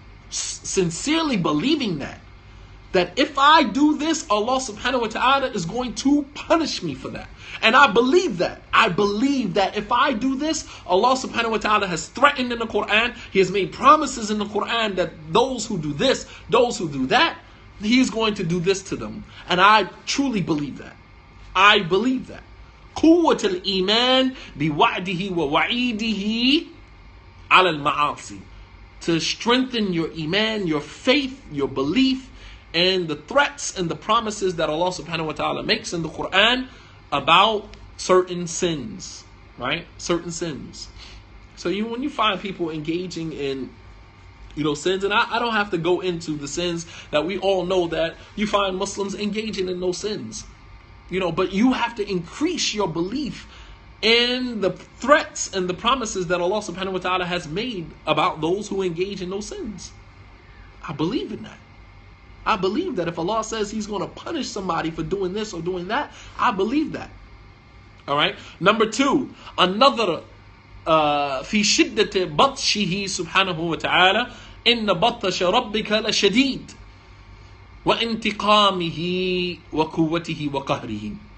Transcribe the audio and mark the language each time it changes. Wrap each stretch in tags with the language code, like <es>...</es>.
<en>Sincerely believing that if I do this, Allah subhanahu wa ta'ala is going to punish me for that. And I believe that. I believe that if I do this, Allah subhanahu wa ta'ala has threatened in the Quran. He has made promises in the Quran that those who do this, those who do that, He's going to do this to them. And I truly believe that. I believe that.</en> <ar>قوة الإيمان بوعده ووعيده على المعاصي.</ar> <en>To strengthen your iman, your faith, your belief, and the threats and the promises that Allah subhanahu wa ta'ala makes in the Quran about certain sins, right? Certain sins. So when you find people engaging in, sins, and I don't have to go into the sins that we all know that you find Muslims engaging in those sins, but you have to increase your belief in the threats and the promises that Allah subhanahu wa ta'ala has made about those who engage in those sins. I believe in that. I believe that if Allah says He's going to punish somebody for doing this or doing that, I believe that. All right. Number 2, another</en> <ar>في شدة بطشه سبحانه وتعالى إن بطش ربك لشديد وانتقامه وقوته وقهره.</ar>